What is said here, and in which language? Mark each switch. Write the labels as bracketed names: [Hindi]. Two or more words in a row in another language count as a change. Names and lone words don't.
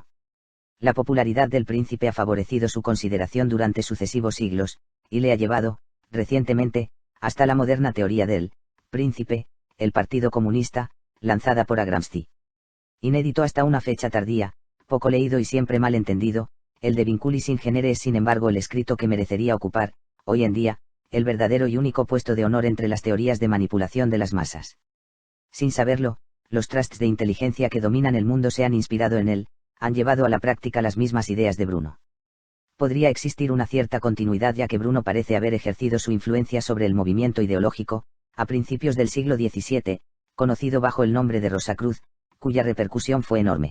[Spanish] La popularidad del príncipe ha favorecido su consideración durante sucesivos siglos, y le ha llevado, recientemente, hasta la moderna teoría del príncipe, el Partido Comunista, lanzada por Gramsci. Inédito hasta una fecha tardía, poco leído y siempre mal entendido, el de Vinculis in genere es sin embargo el escrito que merecería ocupar, hoy en día, el verdadero y único puesto de honor entre las teorías de manipulación de las masas. Sin saberlo, los trusts de inteligencia que dominan el mundo se han inspirado en él, han llevado a la práctica las mismas ideas de Bruno. Podría existir una cierta continuidad ya que Bruno parece haber ejercido su influencia sobre el movimiento ideológico, a principios del siglo XVII, conocido bajo el nombre de Rosacruz, cuya repercusión fue enorme.